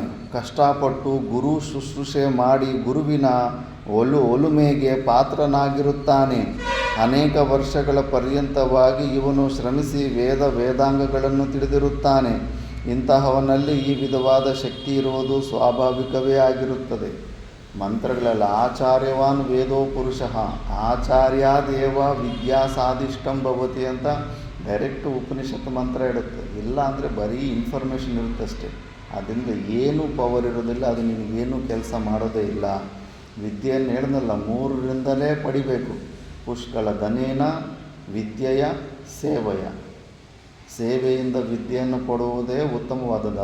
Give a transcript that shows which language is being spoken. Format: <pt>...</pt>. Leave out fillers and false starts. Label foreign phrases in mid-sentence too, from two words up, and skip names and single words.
<kn>ಕಷ್ಟಪಟ್ಟು ಗುರು ಶುಶ್ರೂಷೆ ಮಾಡಿ ಗುರುವಿನ ಒಲುಮೆಗೆ ಪಾತ್ರನಾಗಿರುತ್ತಾನೆ. ಅನೇಕ ವರ್ಷಗಳ ಪರ್ಯಂತವಾಗಿ ಇವನು ಶ್ರಮಿಸಿ ವೇದಾಂಗಗಳನ್ನು ತಿಳಿದಿರುತ್ತಾನೆ. ಇಂತಹವನಲ್ಲಿ ಈ ವಿಧವಾದ ಶಕ್ತಿ ಇರುವುದು ಸ್ವಾಭಾವಿಕವೇ ಆಗಿರುತ್ತದೆ. ಮಂತ್ರಗಳೆಲ್ಲ</kn> <sa>ಆಚಾರ್ಯವಾನ್ ವೇದೋ ಪುರುಷಃ ಆಚಾರ್ಯಾದೇವ ವಿದ್ಯಾ ಸಾಧಿಷ್ಟಂ ಭವತಿ</sa> <kn>ಅಂತ ಡೈರೆಕ್ಟ್ ಉಪನಿಷತ್ ಮಂತ್ರ ಇಡುತ್ತೆ. ಇಲ್ಲ ಅಂದರೆ ಬರೀ ಇನ್ಫಾರ್ಮೇಷನ್ ಇರುತ್ತಷ್ಟೇ. ಅದರಿಂದ ಏನೂ ಪವರ್ ಇರೋದಿಲ್ಲ, ಅದು ನಿಮಗೇನು ಕೆಲಸ ಮಾಡೋದೇ ಇಲ್ಲ. ವಿದ್ಯೆಯನ್ನು ಹೇಳಿದ್ನಲ್ಲ, 3ರಿಂದಲೇ ಪಡಿಬೇಕು.</kn> <sa>ಪುಷ್ಕಳ ಧನೇನ</sa> <kn>ವಿದ್ಯೆಯ ಸೇವೆಯಿಂದ ವಿದ್ಯೆಯನ್ನು ಕೊಡುವುದೇ ಉತ್ತಮವಾದದ್ದು.</kn>